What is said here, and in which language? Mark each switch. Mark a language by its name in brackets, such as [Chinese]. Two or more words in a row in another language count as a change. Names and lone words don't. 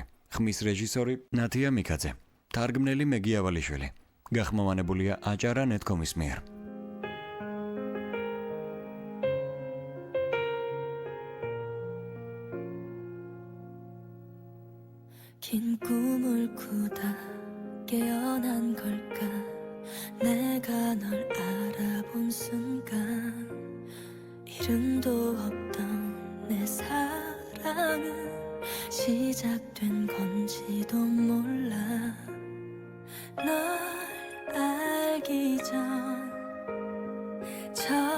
[Georgian] ხმის რეჟისორი ნათია მიქაძე. თარგმნელი მეგი ავალიშვილი. გახმოვანებულია აჭარა net.com-ის მიერ. [Korean] 긴 꿈을 꾸다 깨어난 걸까 내가 널 알아본 순간 이름도 없던 내 사랑은 시작된 건지도 몰라 널 알기 전 저